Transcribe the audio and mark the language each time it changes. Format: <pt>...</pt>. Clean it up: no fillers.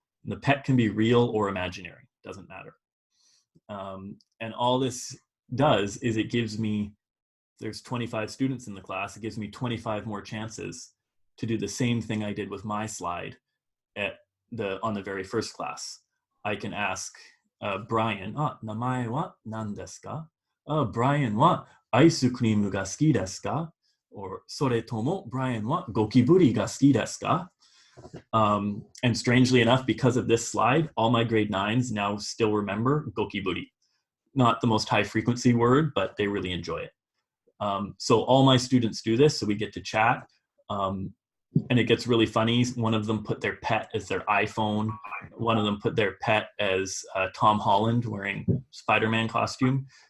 <en>And the pet can be real or imaginary, doesn't matter. And all this does is it gives me, there's 25 students in the class, it gives me 25 more chances to do the same thing I did with my slide on the very first class. I can ask Brian,</en> <ja>名前は何ですか? Brian はアイスクリームが好きですか?</ja> <en>Or</en> <ja>それとも Brian はゴキブリが好きですか?</ja> <en>And strangely enough, because of this slide, all my grade 9s now still remember gokiburi. Not the most high frequency word, but they really enjoy it. So all my students do this, so we get to chat. And it gets really funny. One of them put their pet as their iPhone. One of them put their pet as Tom Holland wearing Spider-Man costume.</en>